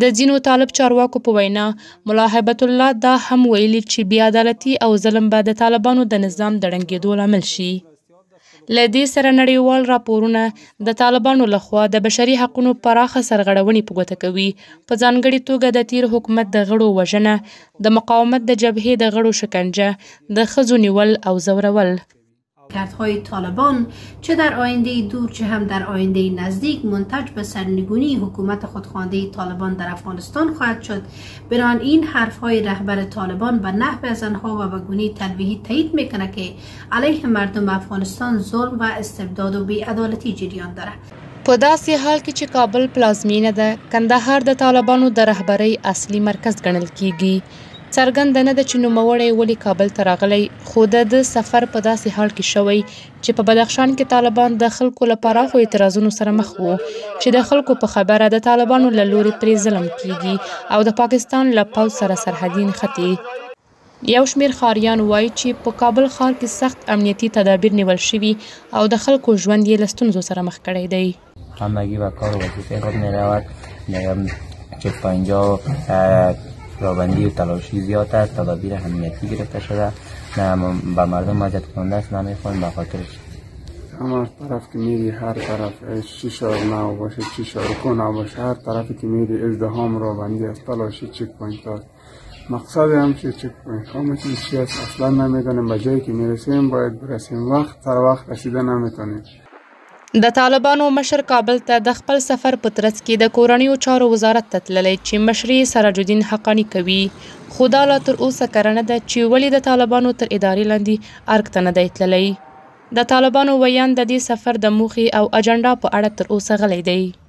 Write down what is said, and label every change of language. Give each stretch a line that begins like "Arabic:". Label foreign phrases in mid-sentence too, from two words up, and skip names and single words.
Pashto: د ځینو طالب چارواکو په وینا ملا هیبت الله دا هم ویلي چې بې عدالتي او ظلم به د طالبانو د نظام د ړنګېدو لامل شي. له دې سره نړیوال راپورونه د طالبانو لخوا د بشري حقونو پراخه سرغړونې په ګوته کوي، په ځانګړې توګه د تیر حکومت د غړو وژنه، د مقاومت د جبهې د غړو شکنجه، د ښځو نیول او ځورول.
Persian: کردهای طالبان چه در آینده دور چه هم در آینده نزدیک منتج به سرنگونی حکومت خودخوانده طالبان در افغانستان خواهد شد. بنابراین حرفهای رهبر طالبان به نحو از آنها و به گونه تلویحی تایید میکنه که علیه مردم افغانستان ظلم و استبداد و بی‌عدالتی جریان داره.
Pashto: په داسې حال کې چې کابل پلازمینه ده، کندهار د طالبانو د رهبرۍ اصلي مرکز ګڼل کیږي. څرګنده نه ده چې نوموړی ولې کابل ته راغلی، خو د سفر په داسې حال کې شوی چې په بدخشان کې طالبان د خلکو له پراخو اعتراضونو سره مخ وو چې د خلکو په خبره د طالبانو له لوري پرې ظلم کیږي او د پاکستان له پوځ سره سرحدي نښتې. یو شمېر ښاریان وایي چې په کابل ښار کې سخت امنیتي تدابیر نیول شوي او د خلکو ژوند یې له ستونزو سره مخ کړی دی.
Persian: همگی و کار و وظیفه خود می‌رود. چک پوینت‌ها رابندی و تلاشی زیاد است، تدابیر امنیتی گرفته شده، به مردم اذیت کننده است، نمیخوان به خاطرش هم از طرف که میری هر طرف چی شارنا باشه چی شارکونا باشه هر طرفی که میری ازدحام رابندی است، تلاشی چک پوینت است. مقصد همچه چک پوینت ها مثل چی است اصلا نمیدونیم، به جایی که میرسیم باید برسیم، وقت سر وقت رسیده نمیتونیم.
Pashto: د طالبانو مشر کابل ته د خپل سفر په ترڅ کې د کورنیو چارو وزارت ته تللی چې مشري سراج الدین حقانی کوي، خو دا لا تر اوسه کره نه ده چې ولې د طالبانو تر ادارې لاندې ارګ ته نه دی تللی. د طالبانو ویان د دې سفر د موخې او اجنډا په اړه تر اوسه غلی دی.